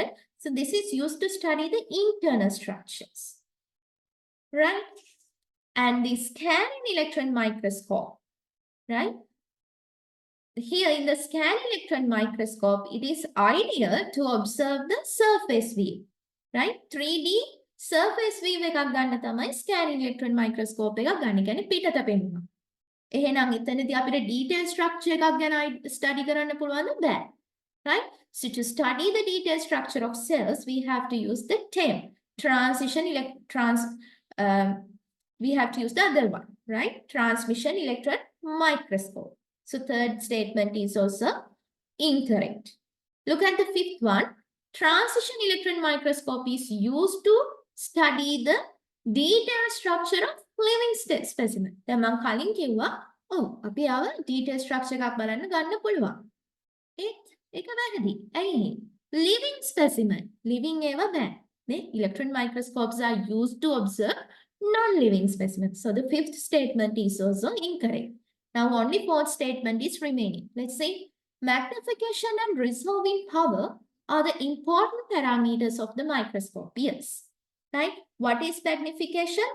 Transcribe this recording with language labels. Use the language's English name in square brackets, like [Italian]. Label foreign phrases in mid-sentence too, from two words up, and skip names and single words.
[English] So this is used to study the internal structures, right? And the scanning electron microscope, right? Here in the scanning electron microscope, it is ideal to observe the surface view, right? 3D surface view [Sinhala] එකක් ගන්න තමයි [English] scanning electron microscope [Sinhala] එකක් ගන්න. කියන්නේ පිටත පෙනුම. එහෙනම් එතනදී අපිට [English] detail structure [Sinhala] එකක් ගැන study කරන්න පුළුවන්ද? බෑ. [English] Right? So to study the detailed structure of cells, we have to use the TEM, we have to use the other one, right? Transmission electron microscope. So third statement is also incorrect. Look at the fifth one. Transition electron microscope is used to study the detailed structure of living specimen. [Sinhala] දැන් මම කලින් කිව්වා අපි ආව [English] detailed structure [Sinhala] එකක් බලන්න ගන්න පුළුවන්. ඒක වැරදි. ඇයි? [English] Living specimen. [Sinhala] Living ඒවා බෑ. නේ? [English] Electron microscopes are used to observe non-living specimens. So the fifth statement is also incorrect. Now only fourth statement is remaining. Let's see. Magnification and resolving power are the important parameters of the microscope. Yes. Right? What is magnification?